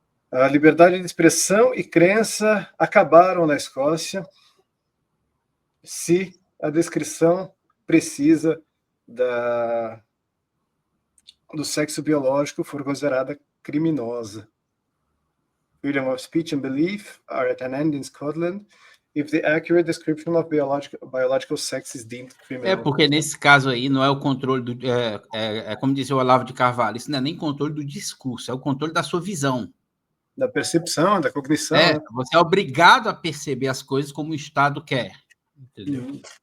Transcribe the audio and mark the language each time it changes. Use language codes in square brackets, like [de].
[pt] A liberdade de expressão e crença acabaram na Escócia se a descrição precisa do sexo biológico for considerada criminosa. [en] Freedom of speech and belief are at an end in Scotland if the accurate description of biological sex is deemed criminal. [pt] Porque nesse caso aí não é o controle do... como dizia o Olavo de Carvalho, isso não é nem controle do discurso, é o controle da sua visão. Da percepção, da cognição. Né? Você é obrigado a perceber as coisas como o Estado quer. Entendeu?